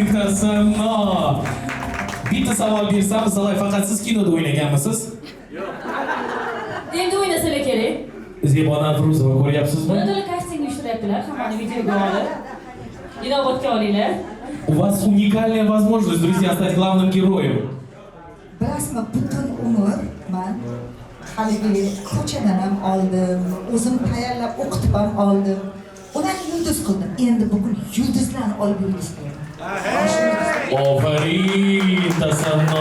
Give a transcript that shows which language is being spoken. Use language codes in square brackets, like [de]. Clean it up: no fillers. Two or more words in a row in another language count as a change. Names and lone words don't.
[uz] Tasanno. Bitta savol bersam, Zalay faqat siz kinoda o'ynaganmisiz? Endi o'ynasalar kerak. Zebo Navruzova ko'ryapsizmi? Buni to'la kasting uyushtiryaptilar, hammani videoga olib. Inobatga olinglar. [ru] У вас уникальная возможность, друзья, стать главным героем. [uz] Bilasizmi, butun umr men haligi ko'chadan ham oldim, o'zim tayyorlab o'qitib ham oldim. Ularni yulduz qildim. Endi bugun yulduzlarni olib yulduz qilaman. Ofarin Tasanno.